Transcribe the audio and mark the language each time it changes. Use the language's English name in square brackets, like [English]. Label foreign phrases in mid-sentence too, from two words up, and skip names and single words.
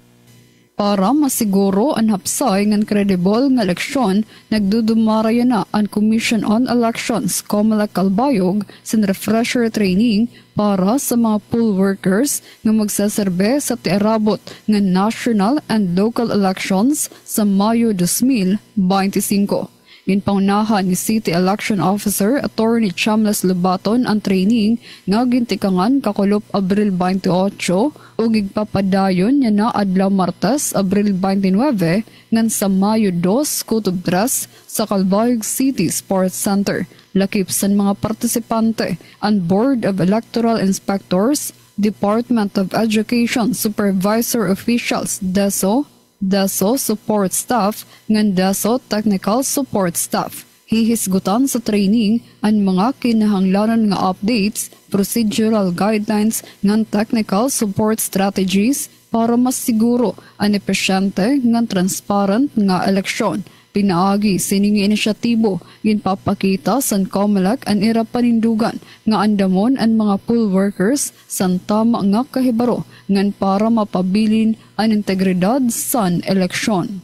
[Waray] Para masiguro ang hapsay ng credible ng eleksyon, nagdudumara na ang Commission on Elections, COMELEC Albayog, sa [English] refresher training [Waray] para sa mga [English] poll workers [Waray] nga magsaserbe sa tiarabot ng [English] national and local elections [Waray] sa Mayo 2025. In paunahan ni City Election Officer Attorney Chamles Lubaton ang training nga gintikangan kakulop Abril 28 ug igpapadayon niya na adlaw Martes Abril 29 ngan sa Mayo 2 kutob 3 sa Calbayog City Sports Center. Lakip sa mga partisipante ang Board of Electoral Inspectors, Department of Education Supervisor Officials DESO Support Staff ngan DESO Technical Support Staff. Hihisgutan sa training ang mga kinahanglanan nga updates, [English] procedural guidelines [Waray] ngan [English] technical support strategies, [Waray] para mas siguro ang epesyente nga transparent nga eleksyon. Pinaagi sining inisyatibo ginpapakita san COMELEC an ira panindugan nga andamon ang mga [English] poll workers [Waray] san tama nga kahibaro ngan para mapabilin ang integridad san eleksyon.